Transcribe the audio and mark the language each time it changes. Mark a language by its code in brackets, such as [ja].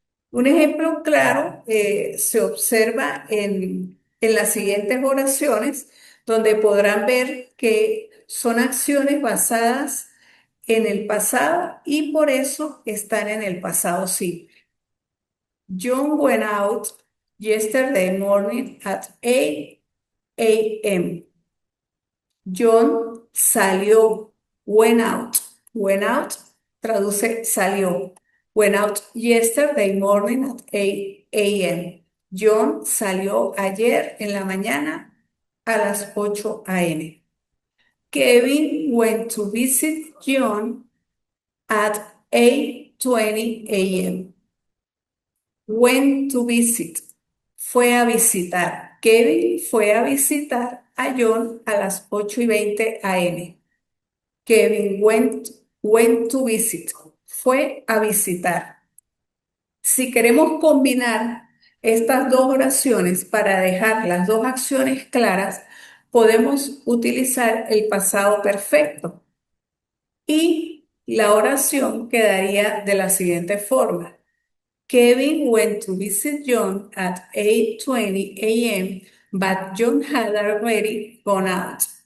[es] Un ejemplo claro se observa en las siguientes oraciones, donde podrán ver que son acciones basadas en el pasado y por eso están en el pasado simple. [en] John went out yesterday morning at 8 a.m. John salió, went out. Went out [es] traduce salió. [en] Went out yesterday morning at 8 a.m. [es] John salió ayer en la mañana a las 8 a.m. [en] Kevin went to visit John at 8:20 a.m. Went to visit. [es] Fue a visitar. Kevin fue a visitar a John a las 8:20 a.m. [en] Kevin went to visit. [es] Fue a visitar. Si queremos combinar estas dos oraciones para dejar las dos acciones claras, podemos utilizar el pasado perfecto y la oración quedaría de la siguiente forma. [en] Kevin went to visit John at 8:20 a.m., but John had already gone out.